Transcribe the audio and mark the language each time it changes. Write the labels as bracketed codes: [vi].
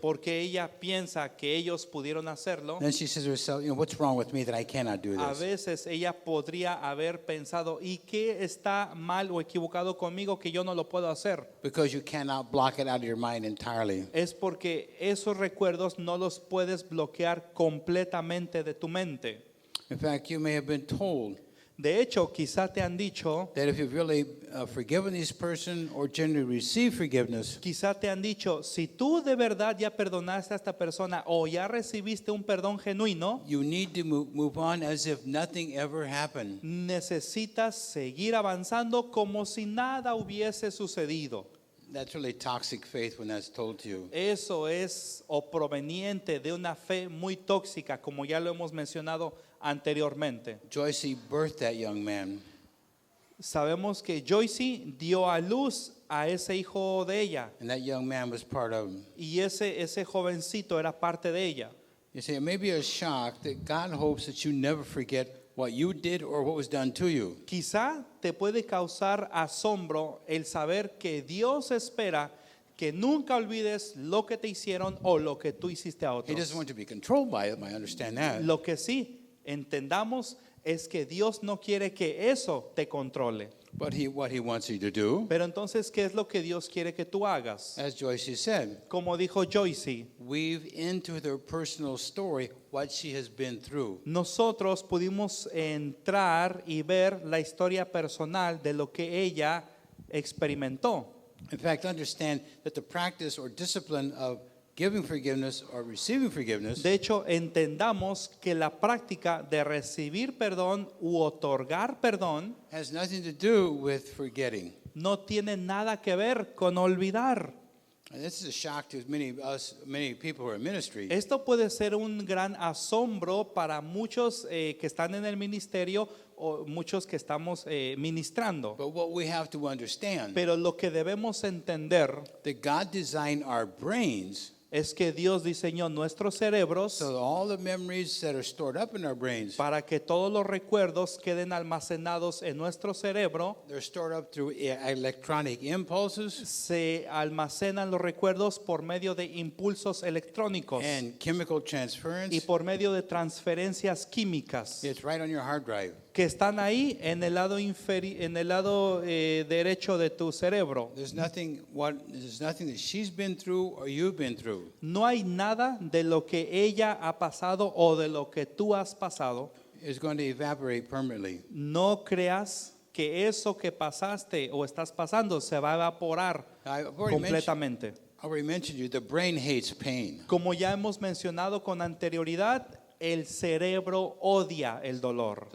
[es] porque ella piensa que ellos pudieron hacerlo, [en] then she says to herself, what's wrong with me that I cannot do [es] a [en] this? [es] veces ella podría haber pensado, ¿y qué está mal o equivocado conmigo que yo no lo puedo hacer? [en] Because you cannot block it out of your mind entirely. [es] Es porque esos recuerdos no los puedes bloquear completamente de tu mente. [en] In fact, you may have been told [es] De hecho, quizá te han dicho, [en] that if you've really forgiven this person or generally received forgiveness, [es] quizá te han dicho, si tú de verdad ya perdonaste a esta persona o ya recibiste un perdón genuino, [en] you need to move on as if nothing ever happened. [es] necesitas seguir avanzando como si nada hubiese sucedido. [en] That's really toxic faith when that's told to you. [es] Eso es o proveniente de una fe muy tóxica, como ya lo hemos mencionado anteriormente. [en] Joycey birthed that young man. [es] Sabemos que Joycey dio a luz a ese hijo de ella [en] And that young man was part of him. [es] y ese jovencito era parte de ella. [en] You see, it may be a shock that God hopes that you never forget what you did or what was done to you. [es] Quizá te puede causar asombro el saber que Dios espera que nunca olvides lo que te hicieron o lo que tú hiciste a [en] He doesn't [es] otros. [en] want you to be controlled by it, I understand that. [es] Lo que sí entendamos es que Dios no quiere que eso te controle. [en] But what he wants you to do, [es] Pero entonces, ¿qué es lo que Dios quiere que tú hagas? [en] as Joycey said, [es] Como dijo Joycey, [en] weave into their personal story what she has been through. [es] nosotros pudimos entrar y ver la historia personal de lo que ella experimentó. [en] In fact, understand that the practice or discipline of giving forgiveness or receiving forgiveness [es] De hecho, entendamos que la práctica de recibir perdón u otorgar perdón [en] has nothing to do with forgetting. [es] no tiene nada que ver con olvidar. [en] And this is a shock to many people who are in ministry. [es] Esto puede ser un gran asombro para muchos que están en el ministerio o muchos que estamos ministrando. [en] But what we have to understand, [es] Pero lo que debemos entender [en] that God designed our brains [es] es que Dios diseñó nuestros cerebros [en] so that all the memories that are stored up in our brains, [es] para que todos los recuerdos queden almacenados en nuestro cerebro. [en] they're stored up through electronic impulses [es] Se almacenan los recuerdos por medio de impulsos electrónicos [en] and chemical transference. [es] y por medio de transferencias químicas [en] It's right on your hard drive. [es] que están ahí en el lado, derecho de tu cerebro. [en] There's nothing that she's been through or you've been through [es] No hay nada de lo que ella ha pasado o de lo que tú has pasado. [en] is going to evaporate permanently. [es] No creas que eso que pasaste o estás pasando se va a evaporar [en] I've [es] completamente. [en] already mentioned you, the brain hates pain. [es] Como ya hemos mencionado con anterioridad, el cerebro odia el dolor.